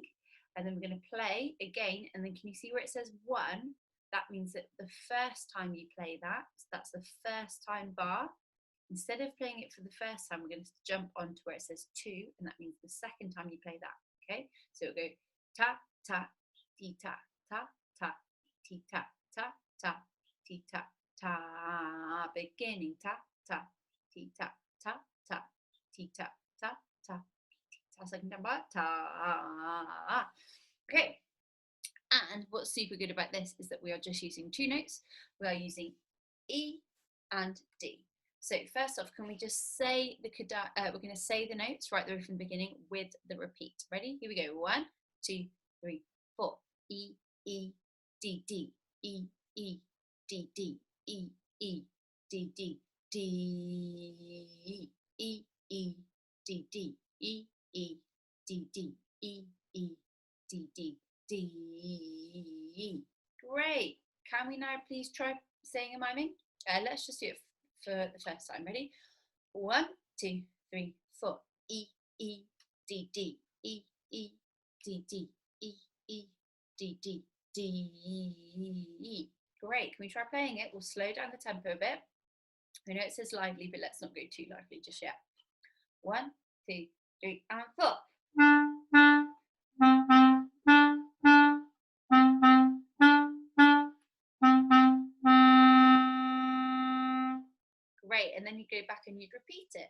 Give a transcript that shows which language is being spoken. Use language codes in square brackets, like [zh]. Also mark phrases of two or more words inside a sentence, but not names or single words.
[en] And then we're going to play again, and then can you see where it says 1? That means that the first time you play that, that's the first time bar. Instead of playing it for the first time, we're going to jump on to where it says 2, and that means the second time you play that, okay? So it'll go ta, ta, ti, ta, ta, ta, ti, ta, ta, ta, ti, ta, ta, beginning, ta, ta, ti, ta, ta, ta, ti, ta, ta, ta, ta, second time bar, ta. Okay, and what's super good about this is that we are just using 2 notes. We are using E and D. So first off, can we just say the kadai? We're going to say the notes right there from the beginning with the repeat. Ready? Here we go. 1, 2, 3, 4. E, E, D, D. E, E, D, D. E, E, D, D. D, E, E, D, D. E, E, D, D. E, E, D, D. D. Great. Can we now please try saying and miming? Let's just do it for the first time. Ready? 1, 2, 3, 4. E, E, D, D. E, E, D, D. E, E, D, D. D. Great. Can we try playing it? We'll slow down the tempo a bit. I know it says lively, but let's not go too lively just yet. 1, 2, 3, and 4. Great, and then you go back and you'd repeat it.